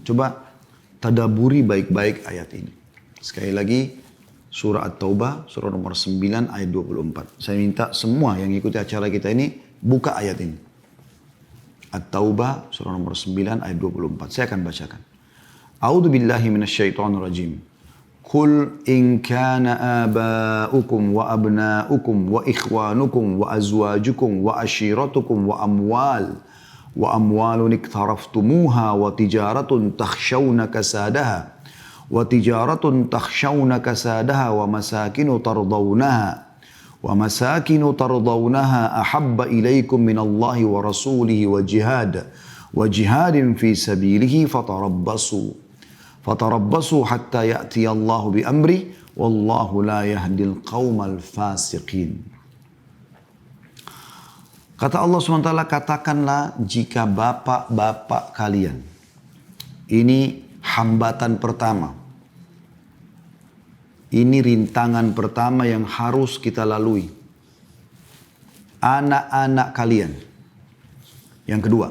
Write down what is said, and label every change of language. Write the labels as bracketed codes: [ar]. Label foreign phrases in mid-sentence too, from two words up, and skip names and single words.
[id] Coba tadaburi baik-baik ayat ini. Sekali lagi, surah At-Taubah, surah nomor 9, ayat 24. Saya minta semua yang ikuti acara kita ini, buka ayat ini. At-Taubah, surah nomor 9, ayat 24. Saya akan bacakan. [ar] أعوذ بالله من الشيطان الرجيم. قل إن كان آباؤكم وأبناؤكم وإخوانكم وأزواجكم وعشيرتكم وأموال اقترفتموها وتجارة تخشون كسادها و مساكن ترضونها أحب إليكم من الله ورسوله وجهاد في سبيله فتربصوا حتى يأتي الله بأمره والله لا يهدي القوم الفاسقين. [id] Kata Allah SWT, katakanlah jika bapak-bapak kalian, ini hambatan pertama, ini rintangan pertama yang harus kita lalui. Anak-anak kalian. Yang kedua.